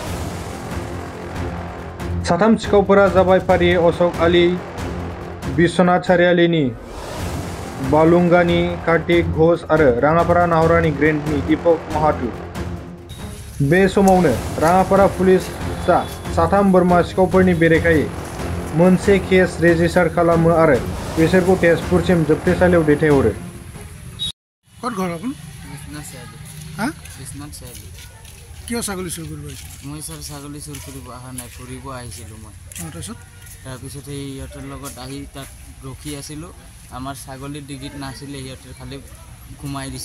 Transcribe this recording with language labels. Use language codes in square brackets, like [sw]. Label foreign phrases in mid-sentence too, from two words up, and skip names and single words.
[brx] साथाम सिखावफोरा जाबाय फारियै अशक आली, बिश्वनाथ सारियालीनि बालुंगानि कार्तिक घोष आरो राङापारा नाहरानि ग्रेन्डनि दीपक माहातो। बे समावनो राङापारा पुलिसआ साथाम बोरमा सिखावफोरनि बेरेखायै मोनसे केस रेजिस्टार खालामो आरो बिसोरखौ तेजपुरसिम जोबथेसालियाव दैथायहरो। [as] ক'ত ঘৰ আপোন? বিশ্বনাথ চাৰিআলি। হা? বিশ্বনাথ চাৰিআলি। কিয় ছাগলী চুৰ কৰিব আহিছে? মই ছাৰ ছাগলী চুৰ কৰিব অহা নাই, ফুৰিব আহিছিলোঁ মই। তাৰপিছত সেই সিহঁতৰ লগত আহি তাত ৰখি আছিলোঁ। আমাৰ ছাগলীৰ ডিগিত নাছিলে, সিহঁতে খালি ঘুমাই দিছে।